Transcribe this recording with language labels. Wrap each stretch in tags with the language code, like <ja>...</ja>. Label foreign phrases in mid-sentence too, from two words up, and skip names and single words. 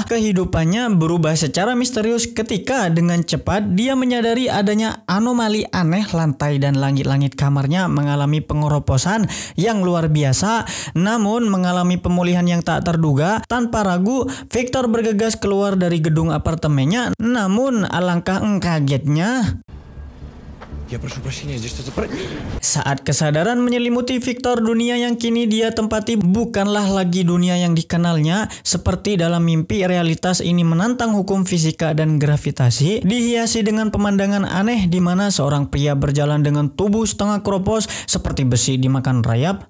<id>Kehidupannya berubah secara misterius ketika dengan cepat dia menyadari adanya anomali aneh. Lantai dan langit-langit kamarnya mengalami pengeroposan yang luar biasa. Namun mengalami pemulihan yang tak terduga. Tanpa ragu, Victor bergegas keluar dari gedung apartemennya. Namun alangkah kagetnya,</id> <ru>Я прошу прощения, здесь что-то...</ru> <id>saat kesadaran menyelimuti Victor, dunia yang kini dia tempati bukanlah lagi dunia yang dikenalnya. Seperti dalam mimpi, realitas ini menantang hukum fisika dan gravitasi, dihiasi dengan pemandangan aneh di mana seorang pria berjalan dengan tubuh setengah keropos seperti besi dimakan rayap.</id>